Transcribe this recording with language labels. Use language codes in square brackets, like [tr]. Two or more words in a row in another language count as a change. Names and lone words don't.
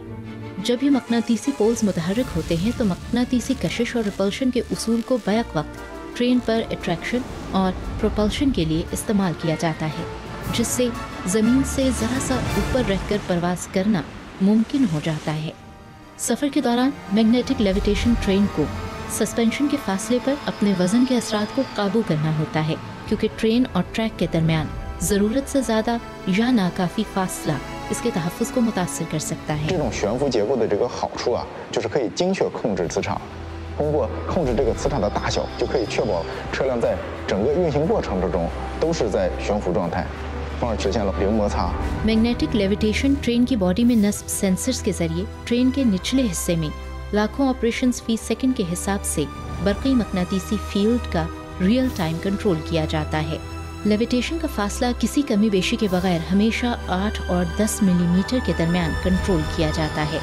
[ur] جب یہ مقناطیسی پولز متحرک ہوتے ہیں تو مقناطیسی کشش اور ریپلشن کے اصول کو بیک وقت ٹرین پر اٹریکشن اور پروپلشن کے لیے استعمال کیا جاتا ہے، جس سے زمین سے ذرا سا اوپر رہ کر پرواز کرنا ممکن ہو جاتا ہے. سفر کے دوران [en] magnetic levitation train [ur] کو سسپنشن کے فاصلے پر اپنے وزن کے اثرات کو قابو کرنا ہوتا ہے، کیونکہ ٹرین اور ٹریک کے درمیان ضرورت سے زیادہ یا ناکافی فاصلہ اس کے تحفظ کو متاثر کر سکتا ہے. [zh] 这种悬浮结构的这个好处啊，就是可以精确控制磁场，通过控制这个磁场的大小，就可以确保车辆在整个运行过程之中都是在悬浮状态，从而实现了零摩擦。 [en] magnetic levitation train [ur] کی باڈی میں نصب سینسرز کے ذریعے ٹرین کے نچلے حصے میں لاکھوں آپریشنز فی سیکنڈ کے حساب سے برقی مقناطیسی فیلڈ کا [en] real time control [ur] کیا جاتا ہے. لیویٹیشن کا فاصلہ کسی کمی بیشی کے بغیر ہمیشہ 8 اور 10 ملی میٹر کے درمیان کنٹرول کیا جاتا ہے.